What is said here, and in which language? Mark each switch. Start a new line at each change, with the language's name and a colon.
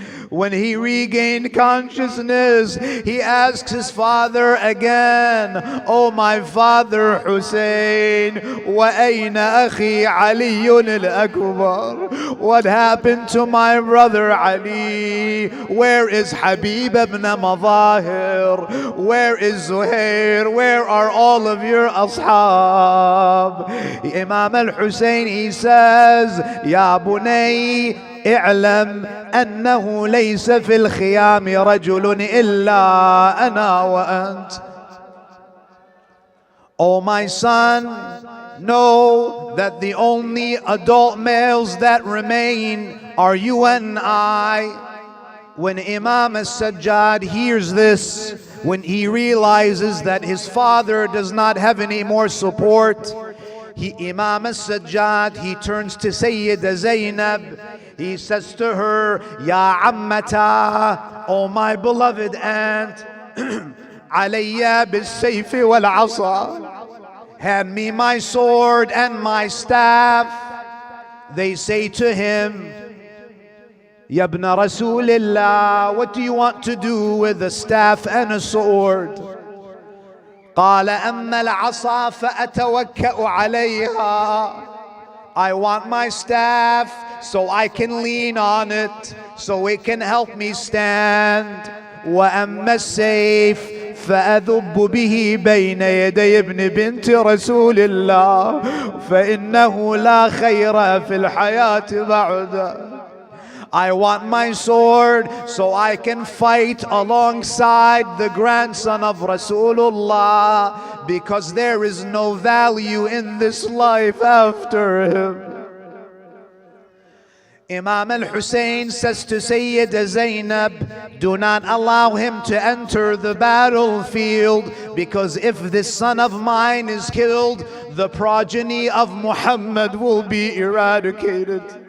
English: When he regained consciousness, he asks his father again, Oh my father Hussein,
Arabic: wa ayna akhi Ali al-Akbar?
English: What happened to my brother Ali? Where is Habib ibn Madahir? Where is Zuhair? Where are all of your ashab? Imam al-Hussein, he says,
Arabic: Ya bunay, اعلم أنه ليس في الخيام رجل إلا أنا وأنت.
English: Oh my son, know that the only adult males that remain are you and I. When Imam al-Sajjad hears this, when he realizes that his father does not have any more support, Imam al-Sajjad, he turns to Sayyida Zainab. He says to her,
Arabic: Ya ammata,
English: oh my beloved aunt,
Arabic: alayya bis-sayfi wal-asa.
English: Hand me my sword and my staff. They say to him,
Arabic: Ya ibn Rasulillah,
English: what do you want to do with a staff and a sword?
Arabic: قال أما العصا فأتوكأ عليها.
English: I want my staff so I can lean on it, so it can help me stand.
Arabic: وأما السيف فأذب به بين يدي ابن بنت رسول الله فإنه لا خير في الحياة بعده.
English: I want my sword so I can fight alongside the grandson of Rasulullah, because there is no value in this life after him. Imam al-Hussein says to Sayyida Zainab, do not allow him to enter the battlefield, because if this son of mine is killed, the progeny of Muhammad will be eradicated.